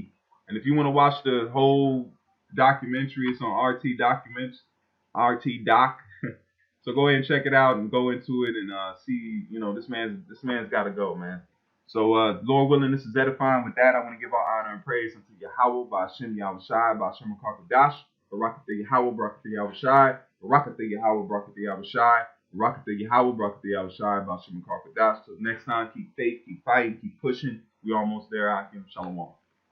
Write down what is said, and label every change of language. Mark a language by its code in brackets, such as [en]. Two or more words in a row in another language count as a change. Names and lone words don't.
[en] And if you want to watch the whole documentary, it's on RT Documents, RT Doc. So go ahead and check it out and go into it and see, you know, this man's got to go, man. So Lord willing, this is edifying. With that, I want to give all honor and praise unto Yahweh, by Hashem Yahweh Shai, by Hashem Dash, Barakatha Yahweh, Barakatha Yahweh Shai, Barakatha Yahweh, Barakatha Yahweh Shai, Barakatha Yahweh, Barakatha Yahweh Shai, by Hashem Dash. Till next time, keep faith, keep fighting, keep pushing. We almost there. Akim Shalom.